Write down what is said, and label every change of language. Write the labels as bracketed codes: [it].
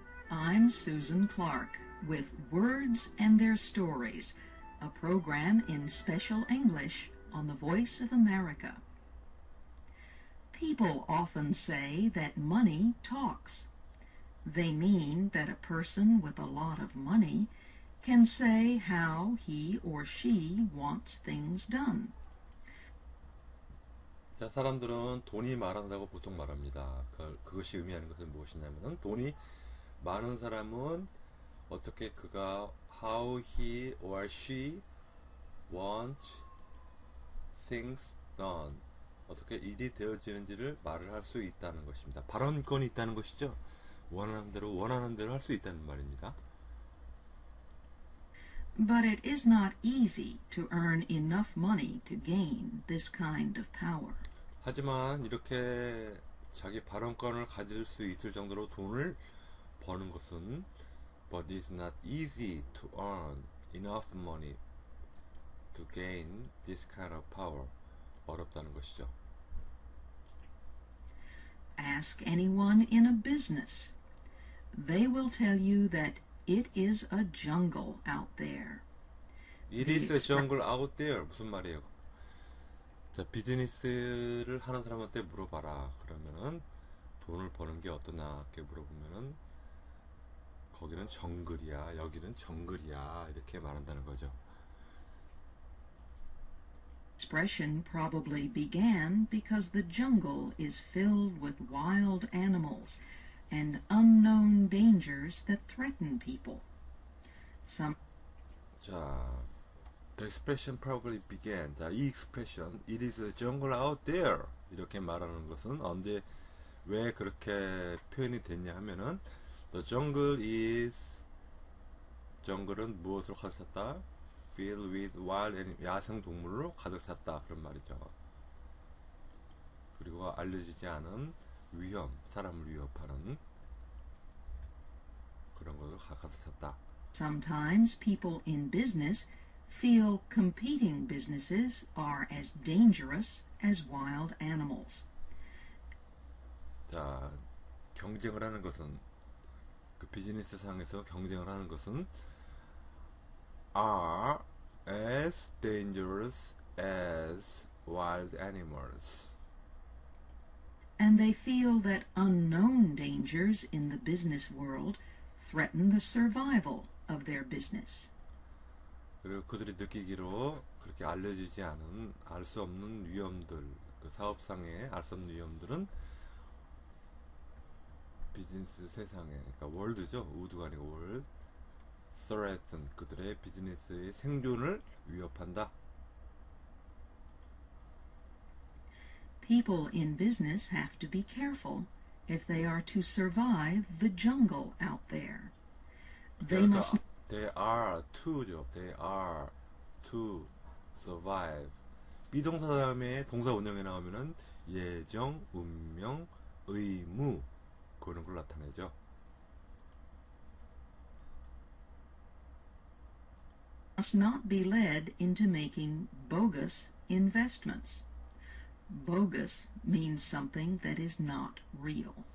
[en] I'm Susan Clark with Words and Their Stories, a program in special English on the Voice of America. People often say that money talks. They mean that a person with a lot of money can say how he or she wants things done. [ko] 자, 사람들은 돈이 말한다고 보통 말합니다. 그것이 의미하는 것은 무엇이냐면은 돈이 많은 사람은 어떻게 그가 [en] how he or she wants things done [ko] 어떻게 일이 되어지는지를 말을 할 수 있다는 것입니다. 발언권이 있다는 것이죠. 원하는 대로 할 수 있다는 말입니다. [en] But it is not easy to earn enough money to gain this kind of power. [ko] 하지만 이렇게 자기 발언권을 가질 수 있을 정도로 돈을 버는 것은 [en] but it's not easy to earn enough money to gain this kind of power. [ko] 어렵다는 것이죠. [en] Ask anyone in a business. They will tell you that it is a jungle out there. It is a jungle out there. [ko] 무슨 말이에요? 자, 비즈니스를 하는 사람한테 물어봐라. 그러면은 돈을 버는 게 어떠냐 이렇게 물어보면은 거기는 정글이야, 여기는 정글이야 이렇게 말한다는 거죠. [en] Expression probably began because the jungle is filled with wild animals and unknown dangers that threaten people. 자, the expression probably began. [ko] 자, 이 expression, [en] it is a jungle out there [ko] 이렇게 말하는 것은 언제 왜 그렇게 표현이 됐냐 하면은 [en] the jungle is [ko] 정글은 무엇으로 가득 찼다? [en] filled with wild animals [ko] 야생 동물로 가득 찼다 그런 말이죠. 그리고 알려지지 않은 위험, 사람을 위협하는 그런 것으로 가득 찼다. [en] Sometimes people in business feel competing businesses are as dangerous as wild animals. [ko] 자, 경쟁을 하는 것은 그 비즈니스 상에서 경쟁을 하는 것은 [en] are as dangerous as wild animals. And they feel that unknown dangers in the business world threaten the survival of their business. [ko] 그리고 그들이 느끼기로 그렇게 알려지지 않은 알 수 없는 위험들, 그 사업상에 알 수 없는 위험들은 비즈니스 세상에, 그러니까 월드죠, 우드가 아니고 월드, threaten 그들의 비즈니스의 생존을 위협한다. [en] People in business have to be careful if they are to survive the jungle out there. They must. They are to죠. They are to survive. [ko] 비동사 다음에 동사 원형에 나오면은 예정, 운명, 의무 그런 걸 나타내죠. [en] Must not be led into making bogus investments. Bogus means something that is not real.